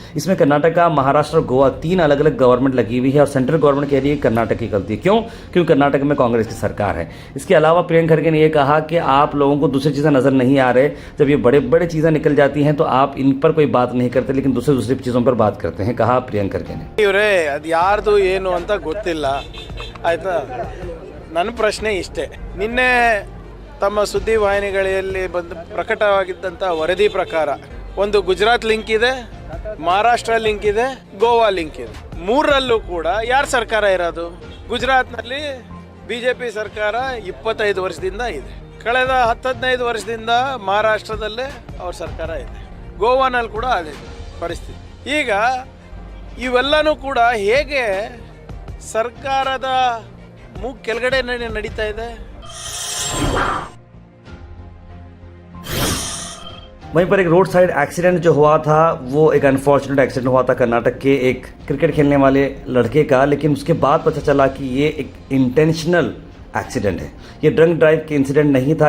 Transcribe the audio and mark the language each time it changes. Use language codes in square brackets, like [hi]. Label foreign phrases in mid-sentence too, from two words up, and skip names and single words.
[hi] इसमें कर्नाटका, महाराष्ट्र और गोवा 3 अलग अलग गवर्नमेंट लगी हुई है और [en] central government [hi] कह रही है कर्नाटक की गलती है। क्यों? क्योंकि कर्नाटक में कांग्रेस की सरकार है। इसके अलावा प्रियंक खरगे ने यह कहा कि आप लोगों को दूसरी चीज़ें नजर नहीं आ रहे, जब ये बड़े बड़े चीज़ें निकल जाती हैं तो आप इन पर कोई बात नहीं करते, लेकिन दूसरी चीज़ों पर बात करते हैं, कहा प्रियंक खरगे ने। [kn] ಆಯ್ತಾ, ನನ್ನ ಪ್ರಶ್ನೆ ಇಷ್ಟೇ. ನಿನ್ನೆ ತಮ್ಮ ಸುದ್ದಿವಾಹಿನಿಗಳಲ್ಲಿ ಬಂದು ಪ್ರಕಟವಾಗಿದ್ದಂಥ ವರದಿ ಪ್ರಕಾರ ಒಂದು ಗುಜರಾತ್ ಲಿಂಕ್ ಇದೆ, ಮಹಾರಾಷ್ಟ್ರ ಲಿಂಕ್ ಇದೆ, ಗೋವಾ ಲಿಂಕ್ ಇದೆ. ಮೂರರಲ್ಲೂ ಕೂಡ ಯಾರ ಸರ್ಕಾರ ಇರೋದು? ಗುಜರಾತ್ನಲ್ಲಿ BJP ಸರ್ಕಾರ 25 ವರ್ಷದಿಂದ ಇದೆ. ಕಳೆದ 10-15 ವರ್ಷದಿಂದ ಮಹಾರಾಷ್ಟ್ರದಲ್ಲೇ ಅವ್ರ ಸರ್ಕಾರ ಇದೆ, ಗೋವಾನಲ್ಲಿ ಕೂಡ ಅದೇ ಪರಿಸ್ಥಿತಿ. ಈಗ ಇವೆಲ್ಲನೂ ಕೂಡ ಹೇಗೆ ಸರ್ಕಾರದ ಮೂಗ್ ಕೆಳಗಡೆ ನಡೀತಾ ಇದೆ. [hi] वहीं पर एक [en] road side accident [hi] जो हुआ था वो एक [en] unfortunate accident [hi] हुआ था कर्नाटक के एक क्रिकेट खेलने वाले लड़के का, लेकिन उसके बाद पता चला कि ये एक [en] intentional accident [hi] है, ये [en] drunk drive [hi] के इंसिडेंट नहीं था।